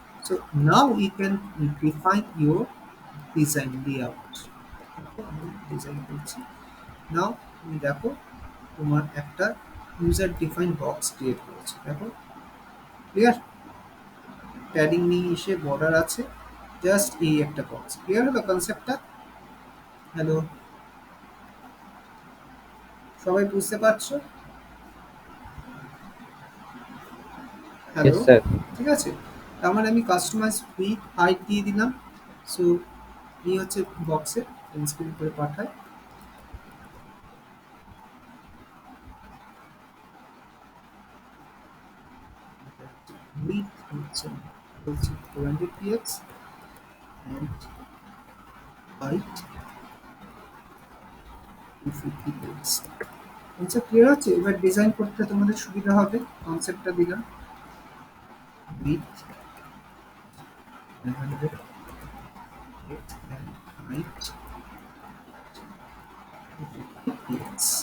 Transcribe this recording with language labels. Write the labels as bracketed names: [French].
[English] So now you can define your design layout, [Bangla] design করছি। নাও তুমি দেখো তোমার একটা ইউজার ডিফাইন বক্স ক্রিয়েট করেছে, দেখো ক্লিয়ার, প্যাডিং নিয়ে এসে বর্ডার আছে, জাস্ট এই একটা বক্স। ক্লিয়ার হলো কনসেপ্টটা? হ্যালো, সবাই বুঝতে পারছো? Hello, [English] Yes, sir. [Bangla] ঠিক আছে। তার মানে আমি কাস্টমাইজ উইথ হাইট দিয়ে দিলাম। সো এই হচ্ছে বক্সে স্ক্রিন করে পাঠাই। উইথ হচ্ছে বলছি [English] 400px and height 250px। [Bangla] আচ্ছা ক্লিয়ার হচ্ছে? এবার ডিজাইন করতে তোমাদের সুবিধা হবে, কনসেপ্টটা দিলাম উইথ 100 and height 250px।